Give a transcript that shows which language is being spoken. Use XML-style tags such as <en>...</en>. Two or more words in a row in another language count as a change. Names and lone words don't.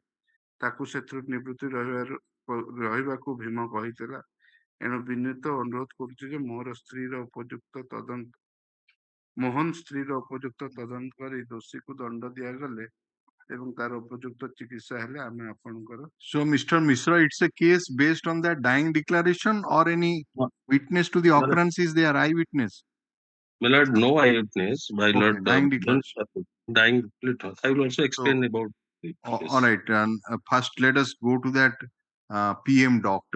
<or>ତାକୁ ସେଥିରୁ ନିବୃତ୍ତି ରହିବାକୁ ଭୀମ କହିଥିଲା। ଏଣୁ ବିନୀତ ଅନୁରୋଧ କରୁଛି ଯେ ମୋହନ ସ୍ତ୍ରୀର ଉପଯୁକ୍ତ ତଦନ୍ତ କରି ଦୋଷୀକୁ ଦଣ୍ଡ ଦିଆଗଲେ ଏବଂ ତାର ଉପଯୁକ୍ତ ଚିକିତ୍ସା ହେଲେ ଆମେ ଆପଣଙ୍କର।</or> <en>So, Mr. Misra, it's a case based on that dying declaration or any witness to the occurrence is there, eyewitness? My lord, no eyewitness. My Okay, lord, dying declaration. dying. I will also explain about the case. All right, and first let us go to that PM doctor.</en>